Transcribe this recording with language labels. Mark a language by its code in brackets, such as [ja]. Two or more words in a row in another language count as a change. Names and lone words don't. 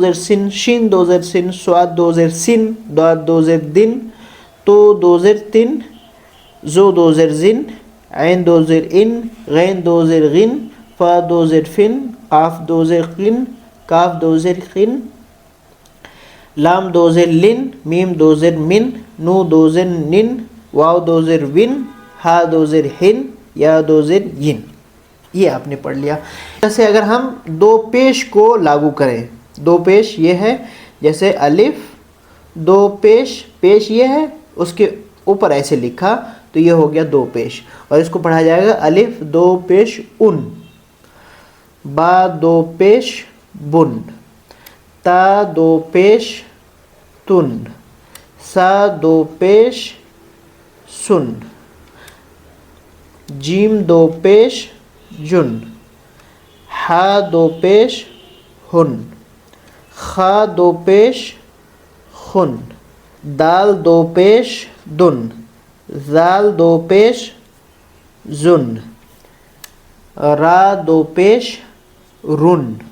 [ur] زیر سن، شین 2 زیر سن، صاد 2 زیر سن، ضاد 2 زیر دن، تو 2 زیر تن، زو 2 زیر زن، عین 2 زیر ان، غین 2 زیر غن، فا 2 زیر فن، قاف 2 زیر قن، کاف 2 زیر قن، لام 2 زیر لن، میم 2 زیر من، نو 2 زیر نن، واو 2 زیر ون، ہا 2 زیر ہن، یا 2 زیر ین۔ یہ آپ نے پڑھ لیا. جیسے اگر ہم دو پیش کو لاگو کریں, دو پیش یہ ہے, جیسے الف دو پیش, پیش یہ ہے, اس کے اوپر ایسے لکھا تو یہ ہو گیا دو پیش, اور اس کو پڑھا جائے گا الف دو پیش ان, با دو پیش بن, تا دو پیش تن, سا دو پیش سن, جیم دو پیش جن, ہا دو پیش ہن, خا دو پیش خن, دال دو پیش دن, زال دو پیش زن, را دو پیش رن,